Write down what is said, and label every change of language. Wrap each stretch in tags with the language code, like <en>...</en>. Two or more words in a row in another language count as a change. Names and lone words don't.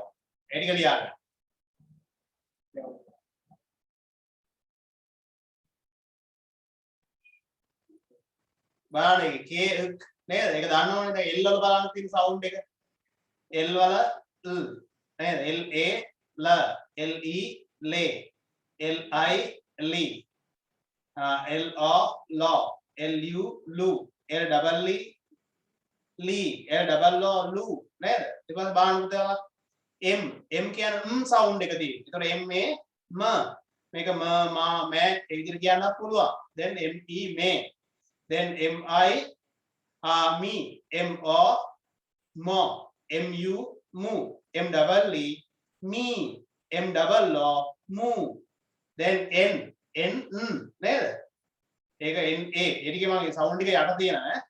<si>ඒ ටික ලියා ගන්න. බලන්න ඒක K නේද? ඒක දන්නවනේ දැන් L වල බලන්න තියෙන සවුන්ඩ් එක. L වල L නේද?</si> <en>L A L L E le L I li L O lo L U lu L double E li L double O lu නේද?</en> <si>ඊට පස්සේ බලන්න පුතේ M M කියන සවුන්ඩ් එක තියෙනවා. ඒතකොට M A ම මේක ම මා මෑ ඒ විදිහට කියන්නත් පුළුවන්.</si> <en>then M E me then M I me M O mo M U mu M double E me M double O mu then N N නේද?</en> <si>ඒක N A ඒ ටිකේ මගේ සවුන්ඩ් එක යට තියෙනවා ඈ.</si>